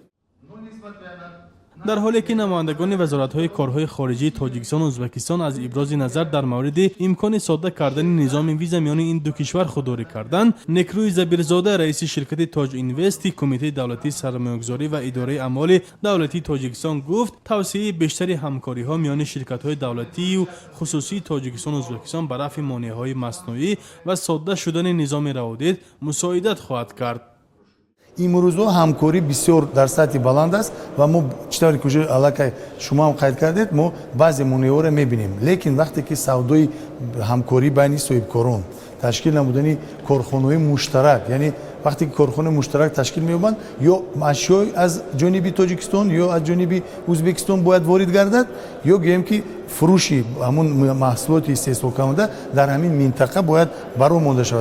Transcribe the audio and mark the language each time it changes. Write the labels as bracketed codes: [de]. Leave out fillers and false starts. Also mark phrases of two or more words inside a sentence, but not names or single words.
[fa] در حالی که نمایندگان وزارت‌های کارهای خارجی تاجیکستان و ازبکستان از ابراز نظر در مورد امکان ساده کردن نظام ویزا میان این دو کشور خودداری کردند، نکروی زبیرزاده رئیس شرکت تاج اینوست کمیته دولتی سرمایه‌گذاری و اداره اعمال دولتی تاجیکستان گفت توسعه بیشتر همکاری‌ها میان شرکت‌های دولتی و خصوصی تاجیکستان و ازبکستان به رفع مانع‌های مصنوعی و ساده شدن نظام روابط مساعدت خواهد کرد. [tg] имрӯзо ҳамкорӣ бисёр дар сатҳи баланд аст ва мо читори кӯҷа аллакай шумо ҳам қайд кардед, мо баъзе монеъҳоро мебинем, лекин вақте ки савдои ҳамкорӣ байни соҳибкорон ташкил намудани корхонаҳои муштарак, яъне вақте ки корхонаи муштарак ташкил меёбанд ё ашёи аз ҷониби тоҷикистон ё аз ҷониби ӯзбекистон бояд ворид гардад, ё гӯем ки фурӯши ҳамон маҳсулоти истеҳсолкунанда дар ҳамин минтақа бояд баро монда шавад.